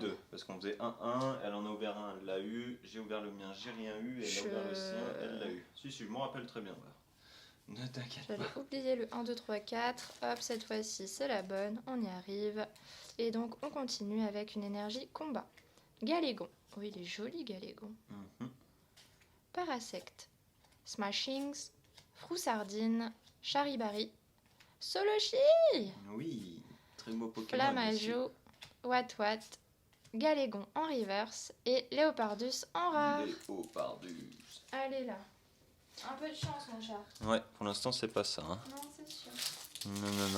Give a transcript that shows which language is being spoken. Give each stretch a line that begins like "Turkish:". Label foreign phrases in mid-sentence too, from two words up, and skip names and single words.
French: deux, parce qu'on faisait 1-1, elle en a ouvert un, elle l'a eu, j'ai ouvert le mien, j'ai rien eu, et elle a ouvert le sien, elle l'a eu. Si, je m'en rappelle très bien. Là. Ne t'inquiète pas. J'avais oublié le 1, 2, 3, 4. Hop, cette fois-ci, c'est la bonne. On y arrive. Et donc, on continue avec une énergie combat. Galégon. Oui, il est joli, Galégon. Mhm. Parasect. Smashings. Froussardine. Charibari. Solochi. Oui, très beau Pokémon. Flamajo. Wat, Galégon en reverse et Léopardus en rare. Léopardus. Allez là. Un peu de chance, mon chat. Ouais, pour l'instant c'est pas ça. Hein. Non, c'est sûr. Non.